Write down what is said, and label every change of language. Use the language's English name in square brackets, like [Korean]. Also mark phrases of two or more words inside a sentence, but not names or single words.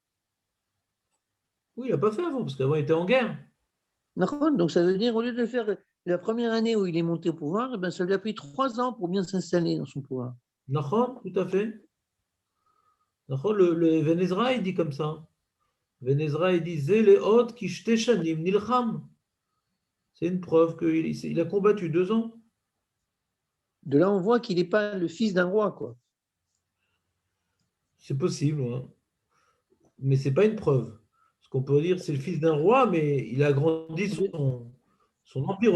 [French] Oui, il n'a pas fait avant, parce qu'avant, il était en guerre. D'accord. Donc ça veut dire, au lieu de faire La première année où il est monté au pouvoir, eh ben, ça lui a pris 3 ans pour bien s'installer dans son pouvoir. Nachon, tout à fait. Nachon, le Ben Ezra, il dit comme ça. [Hebrew] Ben Ezra, [French] il dit [Hebrew] זה לאות כי שתי שנים נלחם. [French] C'est une preuve qu'il a combattu 2 ans. De là, on voit qu'il n'est pas le fils d'un roi, quoi. C'est possible, hein. Mais ce n'est pas une preuve. Ce qu'on peut dire, c'est le fils d'un roi, mais il a agrandi son empire